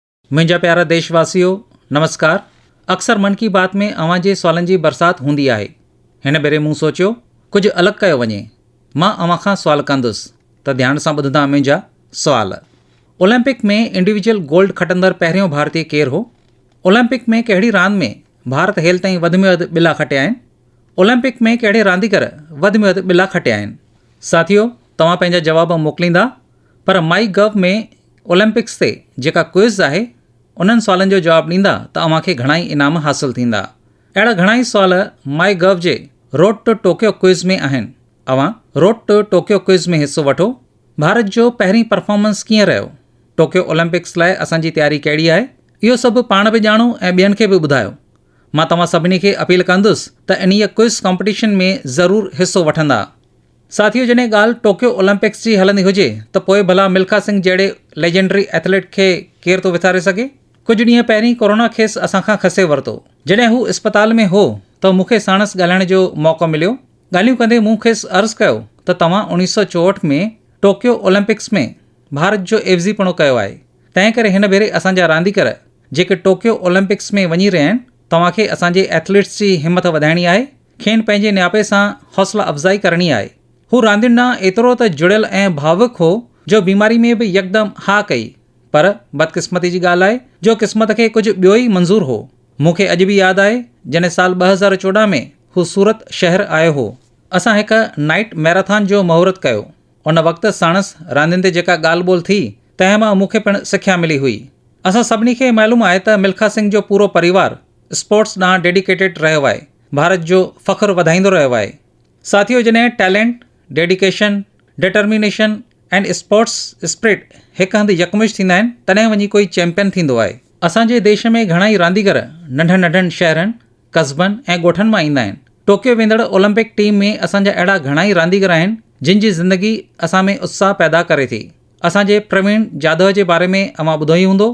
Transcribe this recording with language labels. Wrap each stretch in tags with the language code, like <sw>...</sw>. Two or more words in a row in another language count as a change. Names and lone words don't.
<sd>मुंहिंजा प्यारा देशवासियों नमस्कार। अक्सर मन की बात में अवां जे सुवालनि जी बरसात हूंदी आहे। हिन भेरे मूं सोचियो कुझु अलॻि कयो वञे। मां अवां खां सुवाल कंदुसि त ध्यान सां ॿुधंदा मुंहिंजा सुवाल। ओलंपिक में</sd> <en>individual gold</en> <sd>खटंदड़ पहिरियों भारतीय केरु हो? ओलंपिक में कहिड़ी रांदि में भारत हेल ताईं वधि में वधि ॿिला खटिया आहिनि? ओलंपिक में कहिड़े रांदीगर वधि में वधि ॿिला खटिया आहिनि? साथियो, तव्हां पंहिंजा जवाब मोकिलींदा, पर माई गव में ओलंपिक्स ते जेका क्विज़ आहे उन्हनि सुवालनि जो जवाबु ॾींदा त अव्हांखे घणाई इनाम हासिलु थींदा। अहिड़ा घणाई सुवाल माई गव जे रोड टू टोक्यो क्विज़ में आहिनि। अव्हां रोड टू टोक्यो क्विज़ में हिसो वठो। भारत जो पहिरीं परफॉर्मेंस कीअं रहियो? टोक्यो ओलंपिक्स लाइ असांजी तयारी कहिड़ी आहे? इहो सभु पाण बि ॼाणो ऐं ॿियनि खे बि ॿुधायो। मां तव्हां सभिनी खे अपील कंदुसि त इन्हीअ</sd> <en>quiz competition</en> <sd>में ज़रूरु हिसो वठंदा। साथियों, जॾहिं ॻाल्हि टोक्यो ओलंपिक्स जी हलंदी हुजे त पोइ भला मिल्खा सिंह जहिड़े</sd> <en>legendary athlete</en> <sd>खे केरु थो विसारे सघे? कुझु ॾींहं पहिरीं कोरोना खेसि असांखां खसे वरितो। जॾहिं हू अस्पताल में हो त मूंखे साणसि ॻाल्हाइण जो मौक़ो मिलियो। ॻाल्हियूं कंदे मूं खेसि अर्ज़ु कयो त तव्हां 1964 में टोक्यो ओलंपिक्स में भारत जो एवज़ीपणो कयो आहे। तंहिं करे हिन भेरे असांजा रांदीगर जेके टोक्यो ओलंपिक्स में वञी रहिया आहिनि, तव्हांखे असांजे एथलीट्स जी हिमत वधाइणी आहे, खेनि पंहिंजे नियापे सां हौसला अफ़ज़ाई करणी आहे। हू रांदियुनि ॾांहुं एतिरो त जुड़ियल ऐं भावुक हो जो बीमारी में बि यकदमि हा कई। पर बदकिस्मती जी ॻाल्हि आहे जो क़िस्मत खे कुझु ॿियो ई मंज़ूर हो। मूंखे अॼु बि यादि आहे जॾहिं साल 2014 में हू सूरत शहर आयो हो। असां हिकु</sd> <en>night marathon</en> <sd>जो मुहूर्त कयो। उन वक़्तु साणसि रांदियुनि ते जेका ॻाल्हि ॿोल थी तंहिं मां मूंखे पिणु सिख्या मिली हुई। असां सभिनी खे मालूम आहे त मिल्खा सिंह जो पूरो परिवार स्पोर्ट्स ॾांहुं डेडिकेटेड रहियो आहे, भारत जो फ़ख्रु वधाईंदो रहियो आहे। साथियों, जॾहिं</sd> <en>talent, dedication, determination and sports spirit</en> <sd>हिकु हंधि यकमुश थींदा आहिनि तॾहिं वञी कोई चैंपियन थींदो आहे। असांजे देश में घणाई रांदीगर नंढनि नंढनि शहरनि, कस्बनि ऐं ॻोठनि मां ईंदा आहिनि। टोक्यो वेंदड़ ओलंपिक टीम में असांजा अहिड़ा घणाई रांदीगर आहिनि जिन जी ज़िंदगी असां में उत्साह पैदा करे थी। असांजे प्रवीण जाधव जे बारे में अव्हां ॿुधो ई हूंदो।</sd>